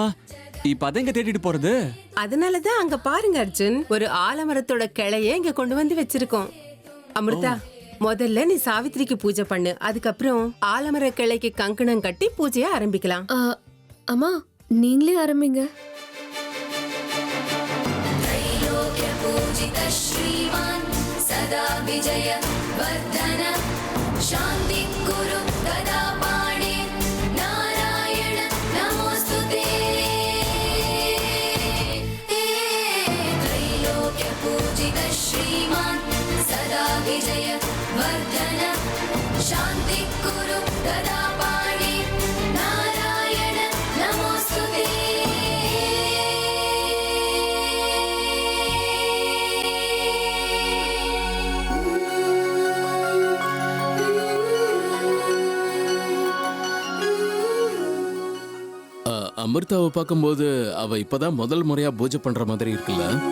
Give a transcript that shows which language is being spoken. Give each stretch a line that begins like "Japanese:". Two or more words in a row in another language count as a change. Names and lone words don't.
Tamil: இப்ப அதெங்க தேடிட்டு போறது? அதனாலதான் அங்க பாருங்க அர்ஜுன், ஒரு ஆலமரத்தோட கிளைய இங்க கொண்டு வந்து வச்சிருக்கோம். அமிர்தா, முதல்ல நீ சாவித்திரிக்கு பூஜை பண்ணு. அதுக்கப்புறம் ஆலமர கிளைக்கு கங்கணம் கட்டி பூஜைய ஆரம்பிக்கலாம். அம்மா, நீங்களே ஆரம்பிங்க.
Sanskrit: श्रीमान सदा विजय वर्धन शांति कुरु गदा पाणे नारायण नमोस्तुते त्रैलोक्य पूजित श्रीमान सदा विजय वर्धन शांति कुरु गदा पाणे नारायण नमोस्तुते.
Tamil: அமிர்தாவை பார்க்கும்போது அவ இப்பதான் முதல் முறையா பூஜை பண்ற மாதிரி இருக்குல்ல?